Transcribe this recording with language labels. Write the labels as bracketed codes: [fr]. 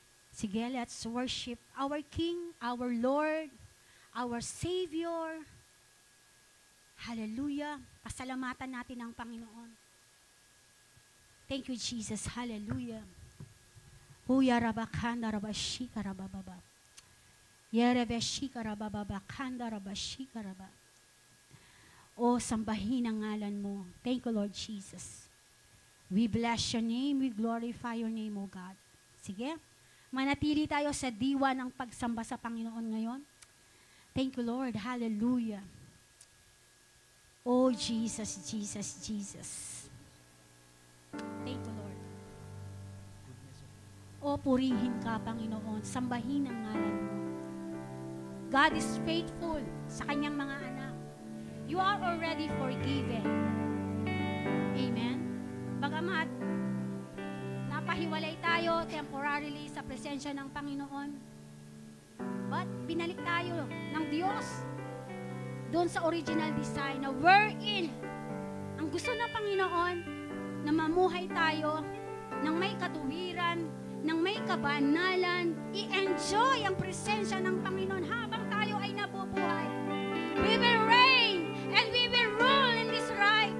[en] Sige, let's worship our King, our Lord, our Savior. Hallelujah. [tl] Pasalamatan natin ang Panginoon. [en] Thank you, Jesus. Hallelujah. Huya rabakanda rabashika rabababa. Yerebeshika rabababa kanda rabashika rababa. [tl] O, sambahin ang ngalan mo. [en] Thank you, Lord Jesus. We bless your name. We glorify your name, O God. Sige. [tl] Manatili tayo sa diwa ng pagsamba sa Panginoon ngayon. [en] Thank you, Lord. Hallelujah. Oh, Jesus, Jesus, Jesus. Thank you, Lord. [tl] O, purihin ka, Panginoon. Sambahin ang ngalan mo. [en] God is faithful [tl] sa kanyang mga anak. [en] You are already forgiven. Amen. [tl] Bagamat napahiwalay tayo temporarily sa presensya ng Panginoon, but binalik tayo ng Diyos doon sa original design na wherein ang gusto ng Panginoon na mamuhay tayo ng may katuwiran, ng may kabanalan, i-enjoy ang presensya ng Panginoon habang tayo ay nabubuhay. [en] We will reign and we will rule in this life.